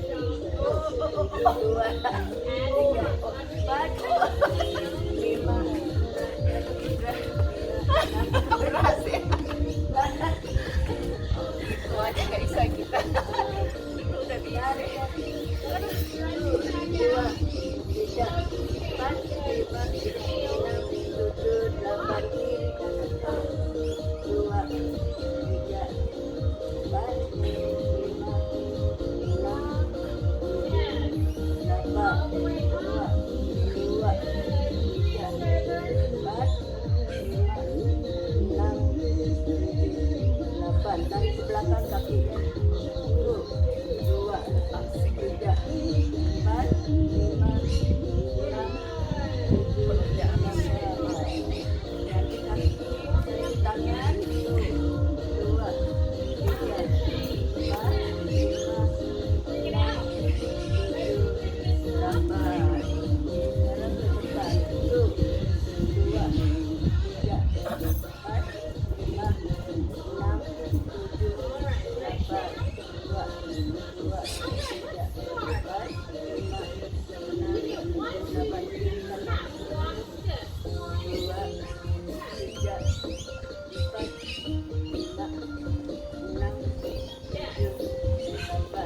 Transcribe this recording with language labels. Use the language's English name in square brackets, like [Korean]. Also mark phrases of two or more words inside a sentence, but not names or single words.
[Indonesian] Dua, tiga, empat, lima, Berhasil. Semuanya nggak bisa kita. Udah biar. dua, tiga, empat, lima, enam, tujuh, delapan, kiri, kanan. Dua, tiga, empat, lima, enam, delapan, dua, tiga, empat, lima, enam, delapan. Tarik ke belakang kakinya. Satu, dua, tiga, empat, lima, enam, tujuh, delapan. Ganti kaki, tarik tangan. Satu, dua, tiga, empat, lima, enam, tujuh, delapan. Sekarang ke depan. Satu, dua, tiga, empat, lima, enam, tujuh, delapan. Dua, dua, tiga, empat, lima, enam, delapan. Kiri kanan. Dua, tiga, empat, lima, enam, tujuh, delapan.